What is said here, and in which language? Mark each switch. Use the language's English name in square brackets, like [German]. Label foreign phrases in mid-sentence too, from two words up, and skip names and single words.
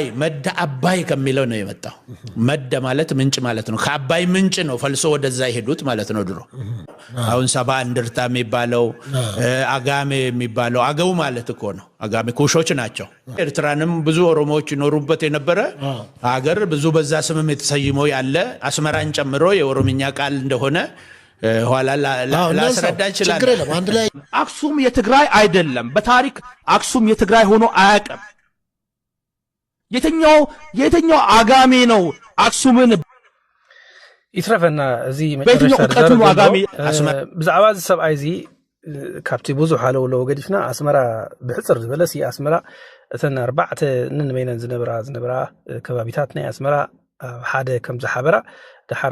[Amharic] መደ አባይ ከሚለው ነው የመጣው መደ ማለት ምንጭ ማለት ነው ከአባይ ምንጭ ነው ፈልሶ ወደዛ ይሄዱት ማለት ነው ድሮ አሁን ሰባ እንድርታ የሚባለው አጋሜ የሚባለው አገው ማለት እኮ ነው አጋሜ ኩሾች ናቸው ኤርትራንም ብዙ ኦሮሞዎች ይኖሩበት የነበረ ሀገር ብዙ በዛ ስምም የተሰይሞ ያለ አስመራን ጨምሮ የኦሮምኛ ቃል እንደሆነ ኋላ ላስረዳ ይችላል ችግር የለም አንድ ላይ አክሱም የትግራይ አይደለም በታሪክ አክሱም የትግራይ ሆኖ አያውቅም የትኛው አጋሜ ነው አክሱምን [Tigrinya] ይትረፈና እዚ መጨረሻ [Amharic] በየትኛው አጋሜ [Tigrinya] ብዛዕባ ሰብኣይ እዚ ካብቲ ብዙሕ ኣለውሎ ገዲፍና ኣስመራ ብሕፅር ዝበለሲ ኣስመራ እተን ኣርባዕተ ንንመይነን ዝነበራ ከባቢታት ናይ ኣስመራ ሓደ ከም ዝሓበራ ድሓር